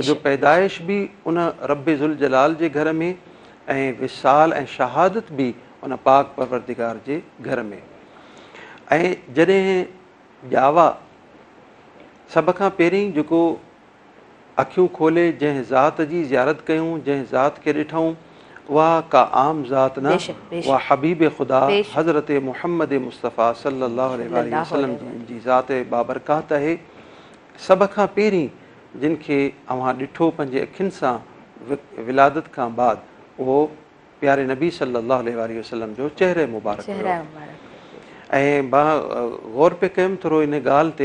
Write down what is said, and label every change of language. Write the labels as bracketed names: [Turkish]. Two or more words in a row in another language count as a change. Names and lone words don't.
[Sindhi] जो पैदाइश बि उन [Arabic] رب ذو الجلال [Sindhi] जे घर में ऐं विसाल ऐं शहादत बि उन पाक परवरदिगार जे घर में। ऐं जॾहिं ॼावा सभ खां पहिरीं जेको अखियूं खोले जंहिं ज़ात जी ज़ियारत कयूं, जंहिं ज़ात खे ॾिठूं, उहा का आम ज़ात न, उहा हबीब ख़ुदा हज़रत मुहम्मद मुस्तफ़ा [Arabic] صلى الله عليه وسلم [Sindhi] जी ज़ात बाबरकात आहे। सभ खां पहिरीं जिन खे अव्हां ॾिठो पंहिंजे अखियुनि सां विलादत खां बाद, उहो प्यारे नबी [Arabic] صلى الله عليه وسلم [Sindhi] जो चेहरे मुबारक। ऐं मां गौर पे कयुमि थोरो इन ॻाल्हि ते